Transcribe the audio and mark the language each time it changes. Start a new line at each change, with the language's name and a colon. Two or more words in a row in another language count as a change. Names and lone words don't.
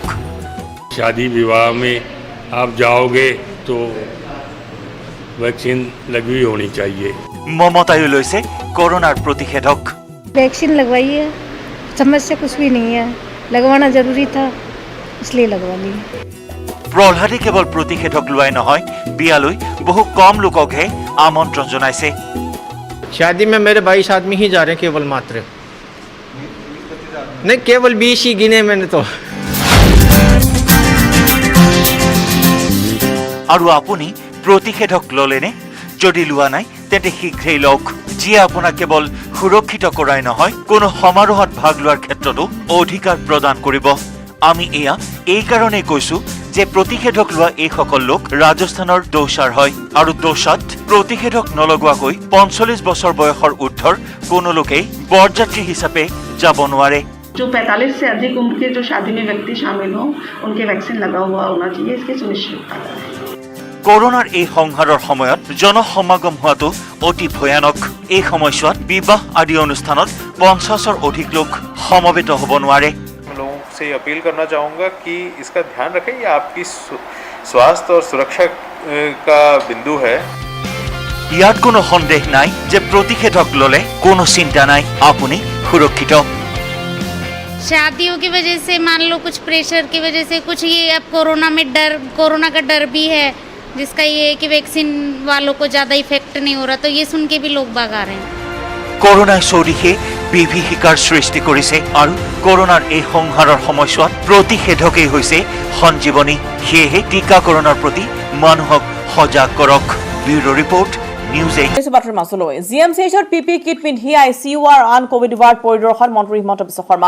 Hindi: शादी विवाह में आप जाओगे तो वैक्सीन लगी होनी चाहिए।
Assamese: মমতায়ো লৈছে কৰোনাৰ প্ৰতিষেধক।
Hindi: वैक्सीन लगवाई है, समस्या कुछ भी नहीं है, लगवाना जरूरी था इसलिए लगवा ली।
Assamese: প্ৰহ্লাদে কেৱল প্ৰতিষেধক লোৱাই নহয়, বিয়ালৈ বহু কম লোককহে আমন্ত্ৰণ জনাইছে।
Hindi: शादी में मेरे 22 आदमी ही जा रहे हैं केवल मात्र, नहीं केवल 20 ही गिने मैंने तो।
Assamese: আৰু আপুনি প্ৰতিষেধক ল'লেনে? যদি লোৱা নাই তেন্তে শীঘ্ৰেই লওক, যিয়ে আপোনাক কেৱল সুৰক্ষিত কৰাই নহয়, কোনো সমাৰোহত ভাগ লোৱাৰ ক্ষেত্ৰতো অধিকাৰ প্ৰদান কৰিব। আমি এয়া এই কাৰণেই কৈছো যে প্ৰতিষেধক লোৱা এইসকল লোক ৰাজস্থানৰ দৌচাৰ হয়, আৰু দৌচাত প্ৰতিষেধক নলগোৱাকৈ 45 বছৰ বয়সৰ ঊৰ্ধৰ কোনো লোকেই বৰযাত্ৰী হিচাপে যাব নোৱাৰে।
Hindi: जो 45 से अधिक उम्र के जो शादी में व्यक्ति शामिल हों उनके वैक्सीन लगा हुआ होना चाहिए, इसके सुनिश्चित।
Assamese: কৰোনাৰ এই সংহাৰৰ সময়ত জনসমাগম হোৱাটো অতি ভয়ানক। এই সময়ছোৱাত বিবাহ আদি অনুষ্ঠানত 50ৰ অধিক লোক সমবেত হ'ব নোৱাৰে।
Hindi: लोगों से अपील करना चाहूँगा कि इसका ध्यान रखें, ये आपकी स्वास्थ्य और सुरक्षा का बिंदु है।
Assamese: ইয়াত কোনো সন্দেহ নাই যে প্ৰতিষেধক ল'লে কোনো চিন্তা নাই, আপুনি সুৰক্ষিত।
Hindi: शादियों की वजह से मान लो कुछ प्रेशर की वजह से कुछ ये अब कोरोना का डर भी है, जिसका ये है कि वैक्सीन वालों को ज़्यादा इफेक्ट नहीं हो रहा, तो ये सुन के भी लोग भाग आ रहे हैं।
Assamese: কৰোনাই চৌদিশে বিভীষিকাৰ সৃষ্টি কৰিছে, আৰু কৰোনাৰ এই সংহাৰৰ সময়ছোৱাত প্ৰতিষেধকেই হৈছে সঞ্জীৱনী। সেয়েহে টীকাকৰণৰ প্ৰতি মানুহক সজাগ কৰক।
English: bureau report,
Assamese: নিউজ 8। বাতৰিৰ মাজলৈ জিএমচিএইচত পিপি কিট পিন্ধি ICU আৰু আন কোভিড ৱাৰ্ড পৰিদৰ্শন মন্ত্ৰী হিমন্ত বিশ্ব শৰ্মাৰ।